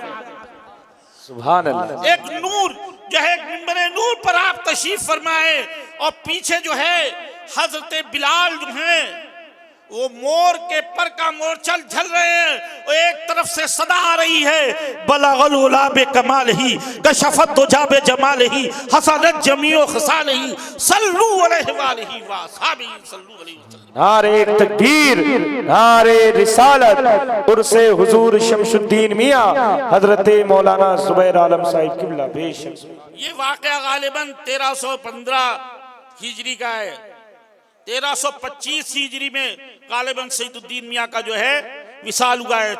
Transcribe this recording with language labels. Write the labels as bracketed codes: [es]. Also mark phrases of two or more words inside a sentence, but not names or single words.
[ar] سبحان الله. [ur] ایک نور جو ہے منبرِ نور پر آپ تشریف فرمائے اور پیچھے جو ہے حضرت بلال جو ہے وہ مور کے پر کا مورچھل جھل رہے ہیں اور ایک طرف سے صدا آ رہی ہے [ar] بلغ العلى بكماله كشف الدجى بجماله حسنت جميع خصاله صلوا عليه وآله وصحبه صلوا عليه وسلم. [ur] نعرۂ تکبیر، نعرۂ رسالت، عرسِ حضور شمس الدین میاں حضرت مولانا زبیر عالم صاحب قبلہ بیشک. یہ واقعہ غالباً 1315 ہجری کا ہے. 1325 ہجری میں غالباً سعید الدین میاں کا جو ہے وصال ہوا ہے.